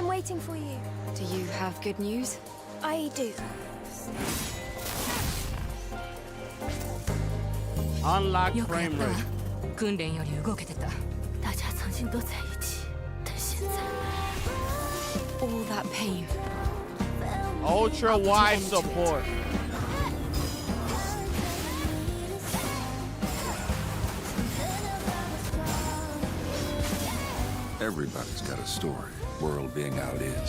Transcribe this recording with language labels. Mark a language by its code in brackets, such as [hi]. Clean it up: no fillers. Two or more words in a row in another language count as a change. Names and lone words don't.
[en] waiting for you. Do you have good news? I do. Unlock [ja] よくや [en] frame [ja] った [en] rate. [ja] 訓練より動けてた。 [zh] 大家曾经都在一起，但现在 [en] All that pain. Ultra wide support. Everybody's got a story, world being how it is.